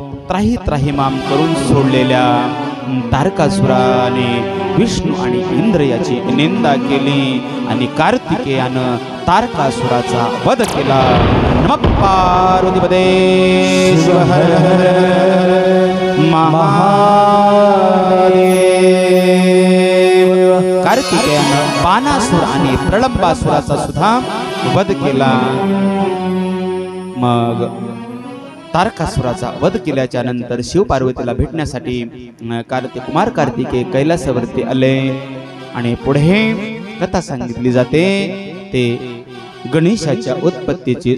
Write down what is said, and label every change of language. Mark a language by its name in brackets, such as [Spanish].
[Marathi] त्राही त्राहिमाम करून सोडलेल्या तारकासुराने विष्णू आणि इंद्र याची निंदा केली आणि कार्तिकेयानं तारकासुराचा वध केला। [Sanskrit] नमः पार्वती पते शिव हर हर महादेव। [Marathi] कार्तिकेयानं बाणासुर आणि प्रलंबासुराचा सुद्धा वध केला। मग तारकासुराचा वध केल्याच्या नंतर शिव पार्वतीला भेटण्यासाठी कुमार कार्तिकेय कैलासावरती आले आणि पुढे कथा सांगितली जाते ते गणेशाच्या उत्पत्तीची।